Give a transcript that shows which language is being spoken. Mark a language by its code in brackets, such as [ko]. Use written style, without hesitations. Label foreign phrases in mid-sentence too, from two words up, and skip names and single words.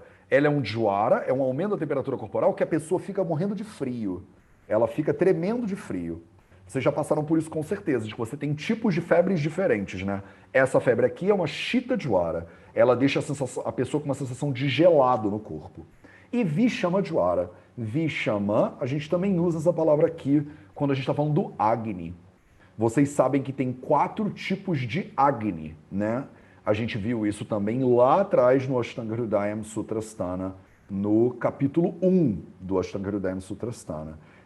[pt] Ela é um jwara, é um aumento da temperatura corporal que a pessoa fica morrendo de frio. Ela fica tremendo de frio. Vocês já passaram por isso com certeza, de que você tem tipos de febres diferentes, né? Essa febre aqui é uma [sa] Shita jwara. [pt] Ela deixa a pessoa com uma sensação de gelado no corpo. [sa] E Vishama jwara. [pt] Vishama, a gente também usa essa palavra aqui quando a gente está falando do Agni. Vocês sabem que tem 4 tipos de Agni, né? A gente viu isso também lá atrás no Ashtanga Hridayam Sutrasthana, no capítulo 1 do Ashtanga Hridayam Sutrasthana.